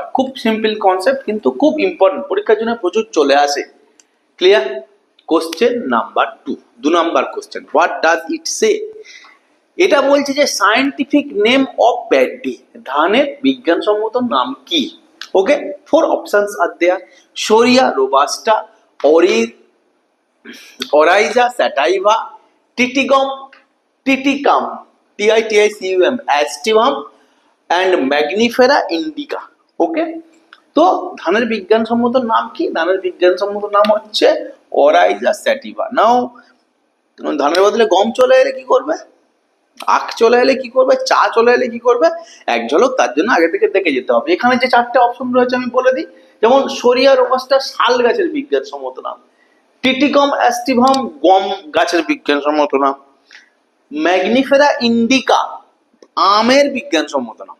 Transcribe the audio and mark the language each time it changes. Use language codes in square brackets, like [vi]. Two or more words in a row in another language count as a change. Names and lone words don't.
[bn] খুব [en] simple concept, [bn] কিন্তু খুব ইম্পর্টেন্ট, পরীক্ষার জন্য প্রচুর চলে আসে। ক্লিয়ার? [en] question number 2 number question, what does it say? [bn] এটা বলছে যে [en] scientific name of paddy, [bn] ধানের বিজ্ঞানসম্মত নাম কি? [en] ওকে, 4 options are there: Shoria robusta, Oryza sativa, Titicum, Titicum, Aestivum, and Magnifera indica. [bn] ওকে, তো ধানের বিজ্ঞানসম্মত নাম কি? ধানের বিজ্ঞানসম্মত নাম হচ্ছে Oryza sativa। নাও ধানের বদলে গম চলে এলে কি করবে? আখ চলে এলে কি করবে? চা চলে এলে কি করবে? এক ঝলক তার জন্য আগে থেকে দেখে যেতে হবে। এখানে যে 4টে অপশন রয়েছে আমি বলে দিই, যেমন সরিয়া রোবাস্টা শাল গাছের বিজ্ঞানসম্মত নাম, টিটিকম অ্যাস্টিভাম গম গাছের বিজ্ঞানসম্মত নাম, ম্যাগনিফেরা ইন্ডিকা আমের বিজ্ঞানসম্মত নাম।